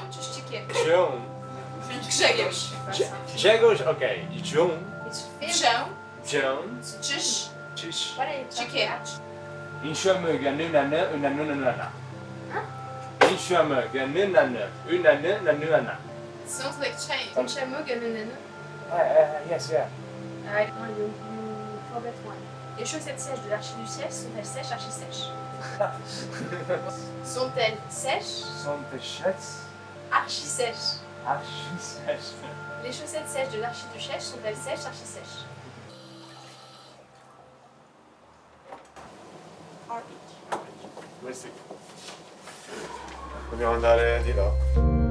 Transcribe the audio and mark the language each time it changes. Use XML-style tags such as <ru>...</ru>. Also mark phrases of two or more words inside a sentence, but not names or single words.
<en>Grzegorz, ok. John. Insomöge nunanna. Insomöge nunanna. Sounds like change. Yes, yeah. Forget one.</en> <fr>Les chaussettes sèches de l'archiduchesse sont-elles sèches, archi-sèches? Sont-elles sèches, Sont-elles archi-sèches? archi-sèches? Les chaussettes sèches de l'archiduchesse sont-elles sèches, archi-sèches?</fr> <it>Questi. Dobbiamo andare di là.</it>